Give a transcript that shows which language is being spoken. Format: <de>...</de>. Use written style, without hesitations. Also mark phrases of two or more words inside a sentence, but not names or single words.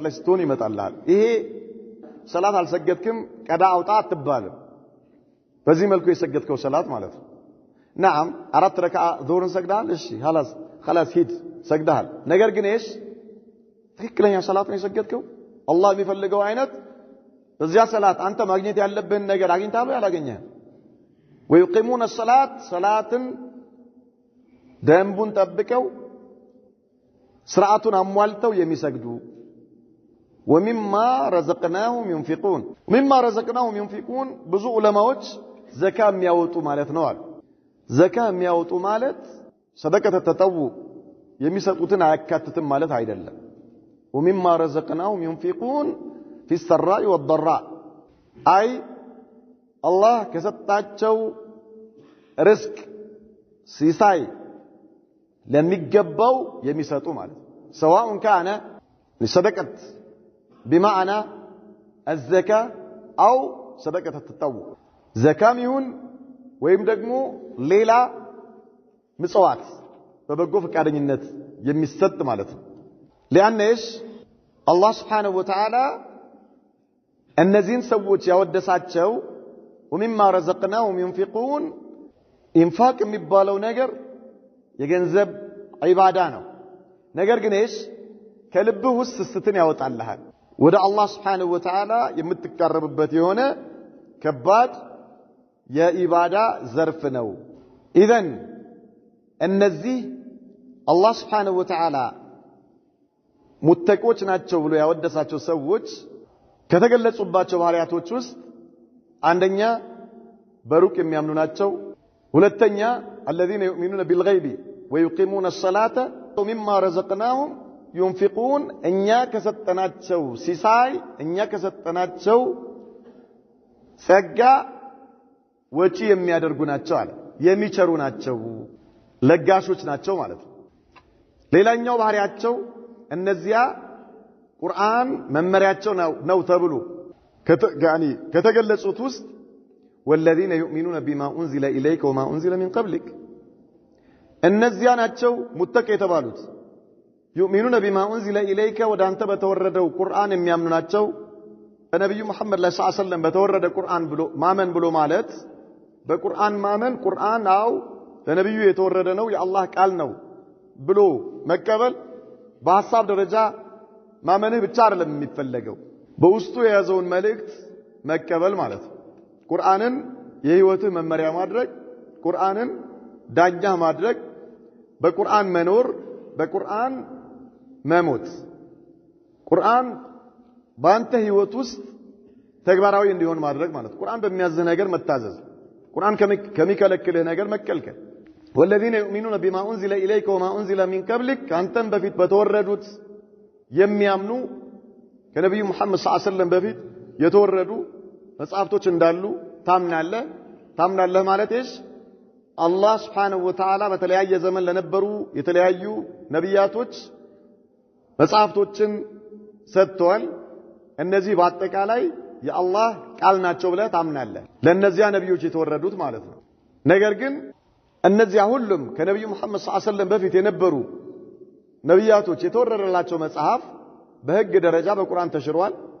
<am>ላይ ስትሆን ይመጣልሃል ይሄ ሶላት አልሰገድክም ቀዳ አውጣ አትባልም በዚህ መልኩ የሰገድከው ሶላት ማለት ነው نعم አራት ረካዓ ዙህርን ሰግደሃል እሺ خلاص ሂድ ሰግደሃል ነገር ግን እሺ ትክክለኛ ሶላት ነው የሰገድከው አላህ የሚፈልገው አይነት በዚያ ሶላት አንተ ማግኘት ያለብህን ነገር አግኝተሃል ያላገኘህ</am> <ar>ويقيمون الصلاه</ar> <am>صلاتን ደንቡን ጠብቀው ስርዓቱን አሟልተው የሚሰግዱ</am> <ar>ومما رزقناهم ينفقون مما رزقناهم ينفقون</ar> <am>ብዙ ዑለማዎች ዘካ የሚያወጡ ማለት ነው አሉ ዘካ የሚያወጡ ማለት</am> <ar>صدقة التطوع</ar> <am>የሚሰጡትን አያካትትም ማለት አይደለም</am> <ar>ومما رزقناهم ينفقون في السراء والضراء</ar> <am>አይ አላህ ከሰጣቸው ርዝቅ ሲሳይ ለሚገባው የሚሰጡ ማለት</am> <ar>سواء كان لصدقه بمعنى الزكاه او صدقه التطوع</ar> <am>زكاه ይሁን ወይም ደግሞ ሌላ ምጽዋት በበጎ ፈቃደኝነት የሚሰጥ ማለት ነው ለአንስ አላህ</am> <ar>سبحانه وتعالى</ar> <am>እነዚህን ሰዎች ያወደሳቸው</am> <ar>ومما رزقناهم ينفقون</ar> <am>ኢንፋቅ የሚባለው ነገር የገንዘብ ዒባዳ ነው ነገር ግን ከልብህ ውስጥ ስትትን ያወጣልሃል ወደ አላህ</am> <ar>سبحانه وتعالى</ar> <am>የምትቀርብበት የሆነ ከባድ የኢባዳ ዘርፍ ነው ኢዘን እነዚህ አላህ</am> <ar>سبحانه وتعالى</ar> <am>ሙተቆች ናቸው ብሎ ያወደሳቸው ሰዎች ከተገለጹባቸው ባህሪያቶች ውስጥ አንደኛ በሩቅ የሚያምኑ ናቸው ሁለተኛ</am> <ar>الذين يؤمنون بالغيب ويقيمون الصلاة ومما رزقناهم ينفقون</ar> <am>እኛ ከሰጠናቸው ሲሳይ እኛ ከሰጠናቸው ጸጋ ወጪ የሚያደርጉ ናቸው አለ የሚቸሩ ናቸው ለጋሾች ናቸው ማለት ነው ሌላኛው ባህሪያቸው እነዚያ ቁርአን መመሪያቸው ነው ተብሎ ከተገለጹት ውስጥ</am> <ar>والذين يؤمنون بما أنزل إليك وما أنزل من قبلك</ar> <am>እነዚያ ናቸው ሙተቂ የተባሉት</am> <ar>يؤمنون بما أنزل إليك</ar> <am>ወዳንተ በተወረደው ቁርአን የሚያምኑ ናቸው በነብዩ መሐመድ ሰለላሁ</am> <ar>عليه وسلم</ar> <am>በተወረደ ቁርአን ብሎ ማመን ብሎ ማለት በቁርአን ማመን ቁርአን አው ለነብዩ የተወረደ ነው የአላህ ቃል ነው ብሎ መቀበል በሐሳብ ደረጃ ማመንህ ብቻ አይደለም የሚፈልገው በውስጡ የያዘውን መልእክት መቀበል ማለት ነው ቁርአንን የህይወትህ መመሪያ ማድረግ ቁርአንን ዳኛ ማድረግ በቁርአን መኖር በቁርአን መሞት ቁርአን ባንተ ህይወት ውስጥ ተግባራዊ እንዲሆን ማድረግ ማለት ቁርአን በሚያዝህ ነገር መታዘዝ ቁርአን ከሚከለክልህ ነገር መከልከል</am> <ar>والذين يؤمنون بما أنزل إليك وما أنزل من قبلك</ar> <am>አንተም በፊት በተወረዱት የሚያምኑ ከነብዩ መሐመድ</am> <ar>صلى الله عليه وسلم</ar> <am>በፊት የተወረዱ መጽሐፍቶች እንዳሉ ታምናለህ ማለት እሺ አላህ</am> <ar>سبحانه وتعالى</ar> <am>በተለያየ ዘመን ለነበሩ የተለያዩ ነብያቶች መጽሐፍቶችን ሰጥቷል እነዚህ በአጠቃላይ የአላህ ቃል ናቸው ብለህ ታምናለህ ለነዚያ ነብዮች የተወረዱት ማለት ነው ነገር ግን እነዚያ ሁሉም ከነብዩ መሐመድ</am> <ar>صلى الله عليه وسلم</ar> <am>በፊት የነበሩ ነብያቶች የተወረደላቸው መጽሐፍ በህግ ደረጃ በቁርአን ተሽሯል</am>